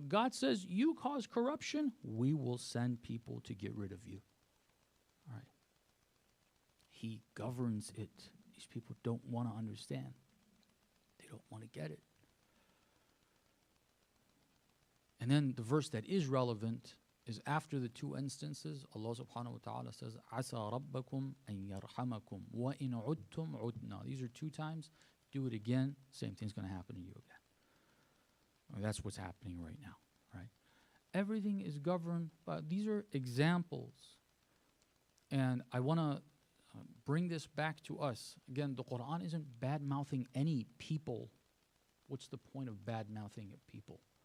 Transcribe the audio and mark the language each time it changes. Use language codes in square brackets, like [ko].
[en] God says, you cause corruption, we will send people to get rid of you. All right. He governs it. These people don't want to understand. They don't want to get it. And then the verse that is relevant is after the two instances. [ar] Allah subhanahu wa ta'ala says, عَسَى رَبَّكُمْ أَن يَرْحَمَكُمْ وَإِنْ عُدْتُمْ عُدْنَا. [en] These are two times. Do it again, same thing's going to happen to you again. I mean, that's what's happening right now, right? Everything is governed by, these are examples. And I want to bring this back to us. Again, the Quran isn't bad-mouthing any people. What's the point of bad-mouthing people?